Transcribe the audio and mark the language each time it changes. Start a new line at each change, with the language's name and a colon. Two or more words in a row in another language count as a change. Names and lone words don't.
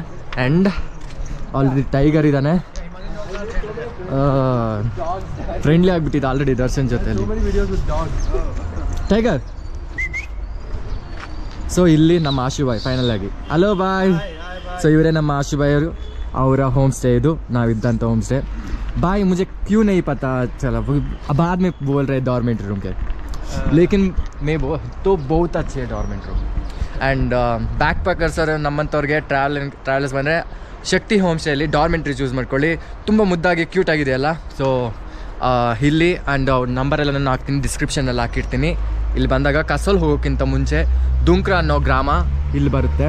English: and already
Kannada: ಟೈಗರ್ ಇದ್ದಾನೆ, ಫ್ರೆಂಡ್ಲಿ ಆಗಿಬಿಟ್ಟಿದೆ ಆಲ್ರೆಡಿ ದರ್ಶನ್ ಜೊತೆಯಲ್ಲಿ ಟೈಗರ್. ಸೊ ಇಲ್ಲಿ ನಮ್ಮ ಆಶುಭಾಯ್ ಫೈನಲ್ ಆಗಿ ಹಲೋ ಬಾಯ್. ಸೊ ಇವರೇ ನಮ್ಮ ಆಶುಭಾಯ್ ಅವರು, ಅವರ
English: home stay
Kannada: ಇದು, ನಾವಿದ್ದಂಥ
English: home stay.
Hindi: भाई मुझे क्यों नहीं पता चला, बाद में बोल रहे
English: dormitory room
Hindi: के, लेकिन मैं तो बहुत अच्छे है
English: dormitory room. and backpackers
Kannada: ಅವರು ನಮ್ಮಂಥವ್ರಿಗೆ ಟ್ರಾವೆಲರ್ಸ್ ಬಂದರೆ ಶಕ್ತಿ ಹೋಮ್ ಸ್ಟೇಯಲ್ಲಿ
English: dormitory choose
Kannada: ಮಾಡ್ಕೊಳ್ಳಿ. ತುಂಬ ಮುದ್ದಾಗಿ ಕ್ಯೂಟ್ ಆಗಿದೆಯಲ್ಲ. ಸೊ ಇಲ್ಲಿ ಆ್ಯಂಡ್ ನಂಬರೆಲ್ಲ ನಾನು ಹಾಕ್ತೀನಿ, ಡಿಸ್ಕ್ರಿಪ್ಷನಲ್ಲಿ ಹಾಕಿರ್ತೀನಿ. ಇಲ್ಲಿ ಬಂದಾಗ ಕಸೋಲ್ ಹೋಗೋಕ್ಕಿಂತ ಮುಂಚೆ ದುಂಕ್ರಾ ಅನ್ನೋ ಗ್ರಾಮ ಇಲ್ಲಿ ಬರುತ್ತೆ.